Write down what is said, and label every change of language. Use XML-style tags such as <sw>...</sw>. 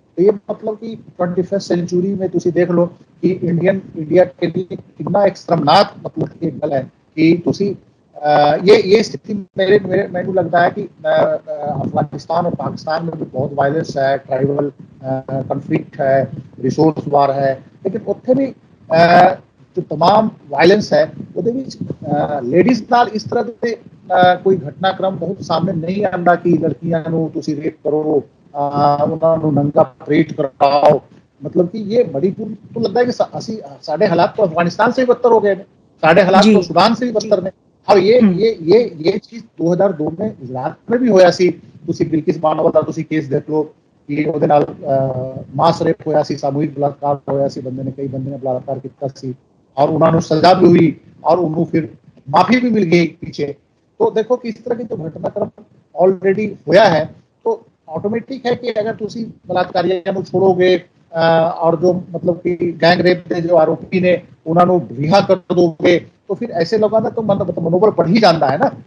<hi>तो ये मतलब कि 21st सेंचुरी में तुसी देख लो कि इंडिया के लिए कितना एक शर्मनाक मतलब एक गल है कि तुसी ये स्थिति मेरे को लगता है कि अफगानिस्तान और पाकिस्तान में भी बहुत वायलेंस है, ट्राइबल कन्फ्लिक्ट है, रिसोर्स वार है, लेकिन उत्थे भी जो तमाम वायलेंस है वो लेडीज नाल इस तरह के</hi> <pa>ਕੋਈ ਘਟਨਾਕ੍ਰਮ ਬਹੁਤ ਸਾਹਮਣੇ ਨਹੀਂ ਆਉਂਦਾ ਕਿ ਲੜਕੀਆਂ ਨੂੰ ਤੁਸੀਂ ਰੇਪ ਕਰੋ, ਉਹਨਾਂ ਨੂੰ ਨੰਗਾ ਪਰੇਡ ਕਰਾਓ।</pa> <hi>मतलब कि ये मणिपुर तो लगता है कि</hi> <pa>ਅਸੀਂ ਸਾਡੇ ਹਾਲਾਤ</pa> <hi>तो अफगानिस्तान से भी बदतर हो गए,</hi> <pa>ਸਾਡੇ</pa> <hi>हालात तो सूडान से भी बदतर ने। और ये चीज 2002 में गुजरात में भी</hi> <pa>ਹੋਇਆ ਸੀ। ਤੁਸੀਂ ਬਿਲਕਿਸ ਬਾਨੋ ਦਾ ਤੁਸੀਂ ਕੇਸ ਦੇਖ ਲਓ ਕਿ ਉਹਦੇ ਨਾਲ ਮਾਸ ਰੇਪ ਹੋਇਆ ਸੀ, ਸਾਮੂਹਿਕ ਬਲਾਤਕਾਰ ਹੋਇਆ ਸੀ, ਕਈ ਬੰਦੇ ਨੇ ਬਲਾਤਕਾਰ ਕੀਤਾ ਸੀ</pa> <hi>और उन्होंने सजा भी हुई और उन्होंने फिर माफी भी मिल गई पीछे। तो देखो किस तरह की जो घटनाक्रम ऑलरेडी होया है, तो ऑटोमेटिक है कि अगर तुसी बलात्कारियों को छोड़ोगे और जो मतलब कि गैंग रेप के जो आरोपी ने उन्होंने रिहा कर दोगे, तो फिर ऐसे लोगों का तो मनोबल बढ़ ही जाता है ना।</hi>